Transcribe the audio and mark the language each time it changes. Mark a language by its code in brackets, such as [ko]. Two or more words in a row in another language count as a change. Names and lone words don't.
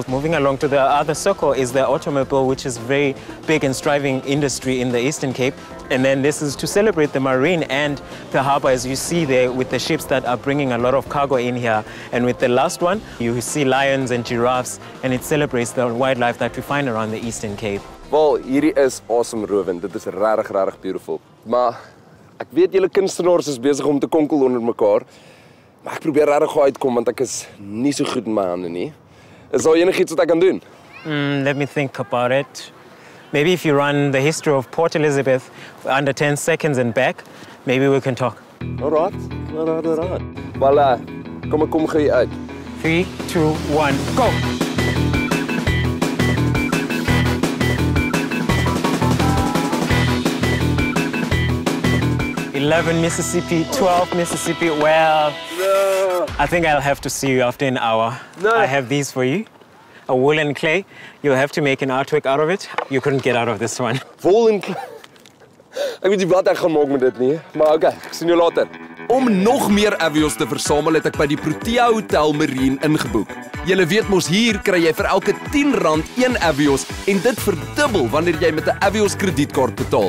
[en] Moving along to the other circle is the automobile, which is very big and thriving industry in the Eastern Cape. And then this is to celebrate the marine and the harbor, as you see there, with the ships that are bringing a lot of cargo in here. And with the last one, you see lions and giraffes, and it celebrates the wildlife that we find around the Eastern Cape. [af] Wel, hierdie is asemrowend. Dit is regtig beautiful. Maar ek weet julle kunstenaars is besig om te konkel onder mekaar. Maar ek probeer regtig gou uitkom want ek is nie so goed in my hande nie. Is daar enigiets wat ek kan doen? [en] Let me think about it. Maybe if you run the history of Port Elizabeth under 10 seconds and back, maybe we can talk. Alright. [af] Wel, kom gou hier uit. [en] 3, 2, 1, go! 11 Mississippi, 12 Mississippi. Well, no. I think I'll have to see you after an hour. No. I have these for you. A wool and clay. You'll have to make an artwork out of it. You couldn't get out of this one. [af] Wool en clay? Ek weet nie wat ek gaan maak met dit nie, maar okay, ek sien jou later. Om nog meer Avios te versamel het ek by die Protea Hotel Marine ingeboek. Julle weet mos hier kry jy vir elke R10 1 Avios en dit verdubbel wanneer jy met 'n Avios kredietkaart betaal.